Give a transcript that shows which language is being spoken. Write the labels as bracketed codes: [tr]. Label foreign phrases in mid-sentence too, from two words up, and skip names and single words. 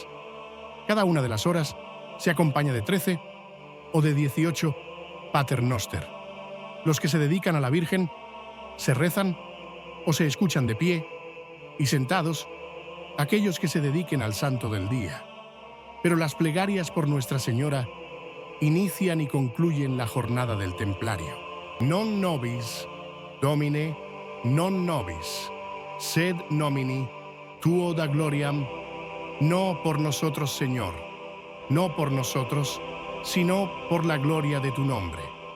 [es] Cada una de las horas se acompaña de 13 o de 18 Pater Noster. Los que se dedican a la Virgen se rezan o se escuchan de pie y sentados aquellos que se dediquen al santo del día. Pero las plegarias por Nuestra Señora inician y concluyen la jornada del templario. [la] Non nobis, Domine, non nobis, sed nomini tuo da gloriam, [es] no por nosotros, Señor, no por nosotros, sino por la gloria de tu nombre.